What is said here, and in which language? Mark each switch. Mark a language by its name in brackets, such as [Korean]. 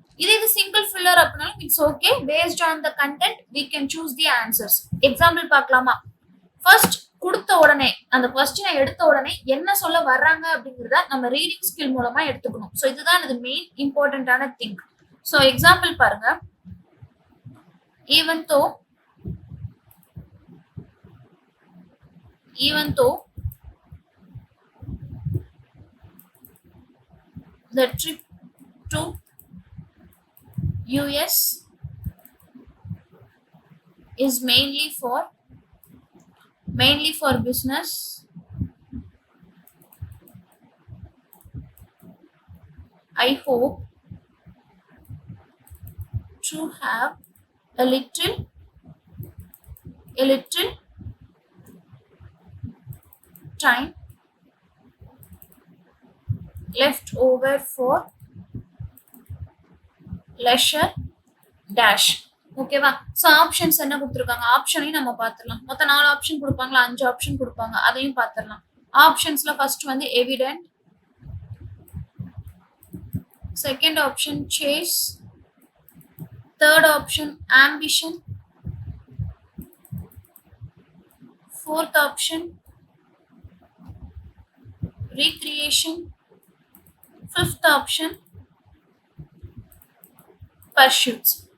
[Tamil] இது single filler அப்படின்னாலும் [English] It's okay. Based on the content we can choose the answers. [Tamil] Example பார்க்கலாமா? First கொடுத்த உடனே அந்த கொஸ்டினை எடுத்த உடனே என்ன சொல்ல வர்றாங்க அப்படிங்கிறத நம்ம ரீடிங் ஸ்கில் மூலமா எடுத்துக்கணும். ஸோ இதுதான் இது மெயின் இம்பார்ட்டன்டான திங். ஸோ எக்ஸாம்பிள் பாருங்க. [English] even though the trip to US is mainly for business, I hope to have a little time left over for leisure dash. [Tamil] ஓகேவா? ஸோ ஆப்ஷன்ஸ் என்ன கொடுத்துருக்காங்க, ஆப்ஷனையும் நம்ம பார்த்துடலாம். மொத்தம் 4 ஆப்ஷன் கொடுப்பாங்களா, 5 ஆப்ஷன் கொடுப்பாங்க, அதையும் பார்த்துடலாம். ஆப்ஷன்ஸ்ல ஃபர்ஸ்ட் வந்து evident, second option chase, third option ambition, fourth option recreation, fifth option pursuits.